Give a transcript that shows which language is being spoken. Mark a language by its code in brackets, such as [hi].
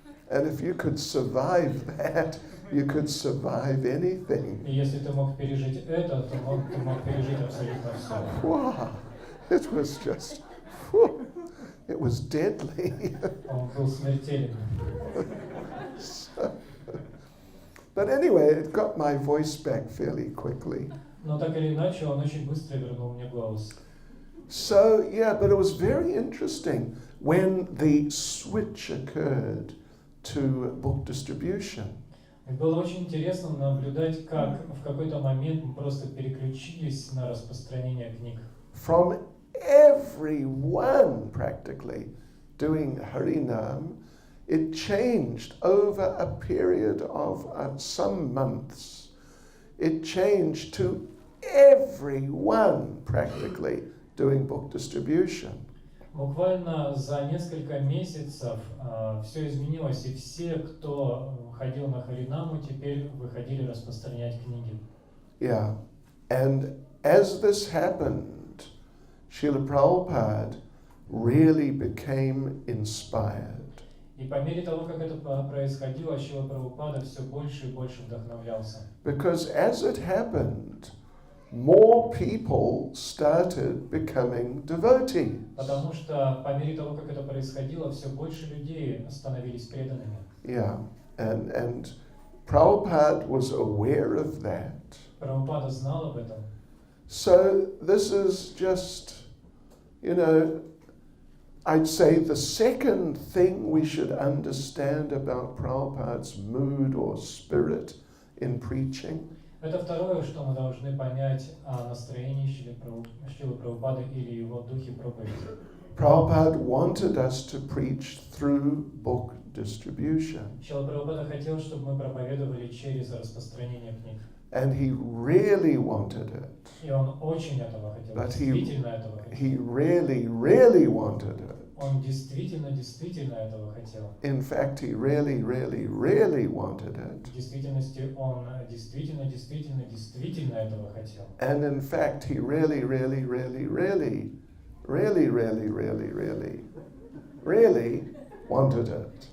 [en] And if you could survive that, you could survive anything. [ru] И если ты мог пережить это, то ты мог пережить абсолютно все. [en] Wow! It was just, whew, it was deadly. [ru] Он был смертельным. [en] But anyway, it got my voice back fairly quickly. [ru] Но так или иначе, он очень быстро вернул мне голос. [en] So, yeah, but it was very interesting when the switch occurred to book distribution. [ru] И было очень интересно наблюдать, как в какой-то момент мы просто переключились на распространение книг. [en] From everyone practically doing Harinam, it changed over a period of some months. It changed to everyone practically doing book distribution. [ru] Буквально за несколько месяцев все изменилось, и все, кто ходил на Харинаму, теперь выходили распространять книги. [en] Yeah, and as this happened, Srila Prabhupada really became inspired. [ru] И по мере того, как это происходило, Шрила Прабхупада все больше и больше вдохновлялся. [en] Because as it happened, more people started becoming devotees. [ru] Потому что по мере того, как это происходило, все больше людей становились преданными. [en] Yeah, and Prabhupada was aware of that. [ru] Прабхупада знал об этом. [en] So this is just, I'd say the second thing we should understand about Prabhupada's mood or spirit in preaching. [ru] Это второе, что мы должны понять о настроении Шрилы Прабхупады или его духе проповеди. [en] Prabhupada wanted us to preach through book distribution. [ru] Шрила Прабхупада хотел, чтобы мы проповедовали через распространение книг. [en] And he really wanted it. [ru] И он очень этого хотел, [en] But [ru] действительно этого хотел. [en] He really, really wanted it. [ru] Он действительно этого хотел. [en] In fact, he really, really, really wanted it. [ru] В действительности он действительно этого хотел. [en] And in fact, he really, really, really, really, really, really, really, really, really wanted it.